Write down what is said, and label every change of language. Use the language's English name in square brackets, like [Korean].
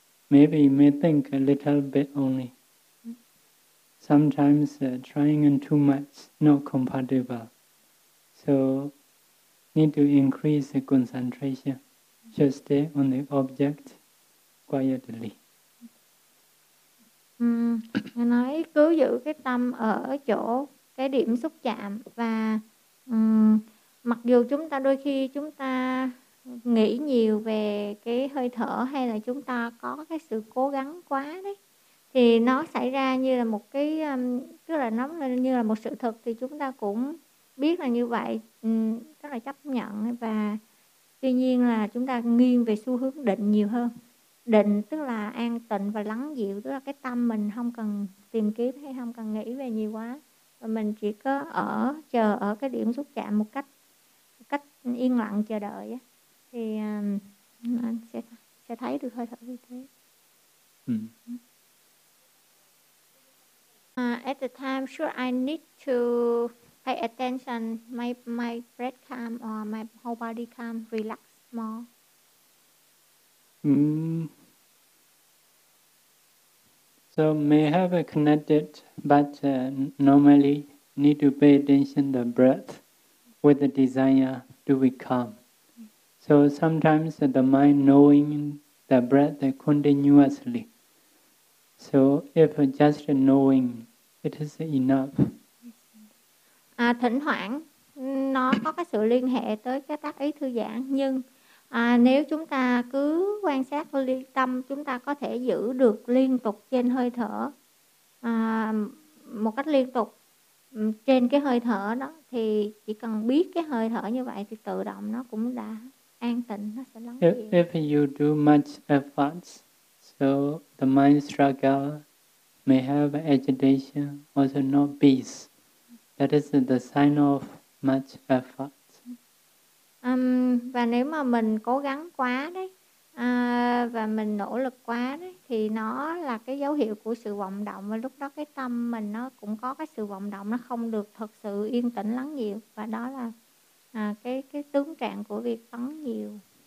[English] Maybe you may think a little bit only. Sometimes trying in too much not compatible. So need to increase the concentration. Just stay on the object quietly. [Vietnamese] Nói cứ giữ cái tâm ở chỗ cái điểm xúc chạm và mặc dù chúng ta đôi khi chúng ta nghĩ nhiều về cái hơi thở hay là chúng ta có cái sự cố gắng quá đấy thì nó xảy ra như là một cái tức là nó như là một sự thật thì chúng ta cũng biết là như vậy, rất là chấp nhận. Và tuy nhiên là chúng ta nghiêng về xu hướng định nhiều hơn. Định tức là an tịnh và lắng dịu, tức là cái tâm mình không cần tìm kiếm hay không cần nghĩ về nhiều quá, và mình chỉ có ở chờ ở cái điểm xúc chạm một cách yên lặng chờ đợi ấy. Thì anh sẽ thấy được hơi thở như thế. [English] At the time, sure, I need to pay attention. My breath calm or my whole body calm, relax more. So may have a connected, but normally need to pay attention to the breath with the desire to be calm. So sometimes the mind knowing the breath continuously. So if just knowing, it is enough. [Vietnamese] Thỉnh thoảng nó có cái sự liên hệ tới cái tác ý thư giãn, nhưng nếu chúng ta cứ quan sát liên tâm, chúng ta có thể giữ được liên tục trên hơi thở một cách liên tục trên cái hơi thở đó, thì chỉ cần biết cái hơi thở như vậy thì tự động nó cũng đã an tịnh, nó sẽ lắng dịu. [English] If you do much efforts, so the mind struggle, may have agitation, also no peace. That is the sign of much effort. [Vietnamese] Và nếu mà mình cố gắng quá đấy, và mình nỗ lực quá đấy, thì nó là cái dấu hiệu của sự vọng động, và lúc đó cái tâm mình nó cũng có cái sự vọng động, nó không được thật sự yên tĩnh lắng dịu, và đó là cái tướng trạng của việc phấn nhiều.